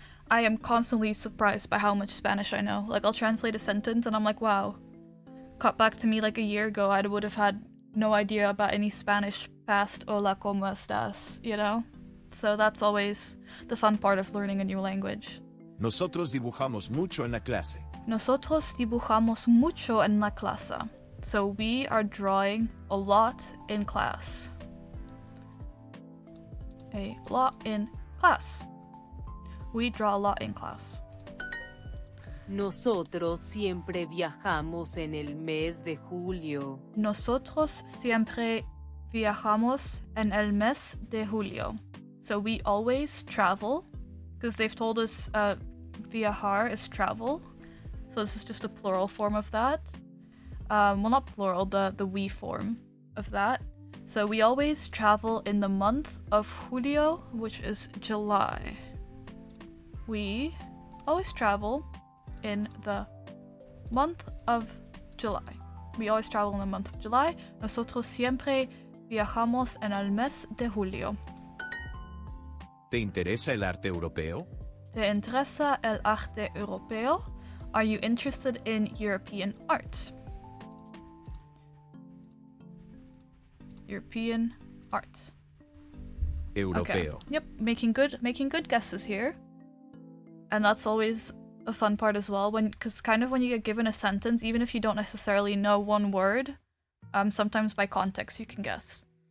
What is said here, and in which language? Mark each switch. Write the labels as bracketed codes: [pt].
[en] I am constantly surprised by how much Spanish I know. Like, I'll translate a sentence and I'm like, wow. Cut back to me like a year ago, I would have had no idea about any Spanish past [es] hola, ¿cómo estás? [en] You know? So that's always the fun part of learning a new language. [es] Nosotros dibujamos mucho en la clase. Nosotros dibujamos mucho en la clase. [en] So we are drawing a lot in class. A lot in class. We draw a lot in class. [es] Nosotros siempre viajamos en el mes de julio. Nosotros siempre viajamos en el mes de julio. [en] So we always travel, because they've told us viajar is travel. So this is just a plural form of that. Well, not plural, the we form of that. So we always travel in the month of julio, which is July. We always travel in the month of July. We always travel in the month of July. [es] Nosotros siempre viajamos en el mes de julio. ¿Te interesa el arte europeo? ¿Te interesa el arte europeo? [en] Are you interested in European art? European art. [es] Europeo. [en] Okay. Yep, making good guesses here. And that's always a fun part as well, because kind of when you get given a sentence, even if you don't necessarily know one word, sometimes by context you can guess.